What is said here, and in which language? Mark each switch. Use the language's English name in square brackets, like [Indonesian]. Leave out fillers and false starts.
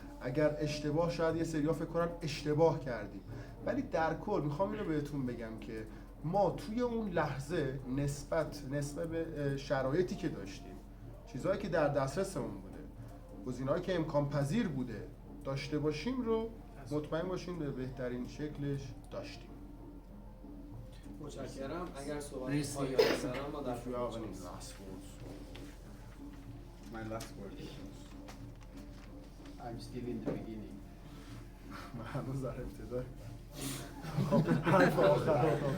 [Persian] اگر اشتباه، شاید یه سری‌ها فکر کنن اشتباه کردیم، ولی در کل میخوام اینو بهتون بگم که ما توی اون لحظه نسبت به شرایطی که داشتیم، چیزهایی که در دسترسمون بوده، گزینه‌هایی که امکان پذیر بوده داشته باشیم رو مطمئن باشیم به بهترین شکلش داشتیم. متشکرم. اگر صحبت پایانی دارم ما در خدمت شماست. [English] My last word is I'm still in the beginning. [Persian] من هنوز در ابتدای حرف آخر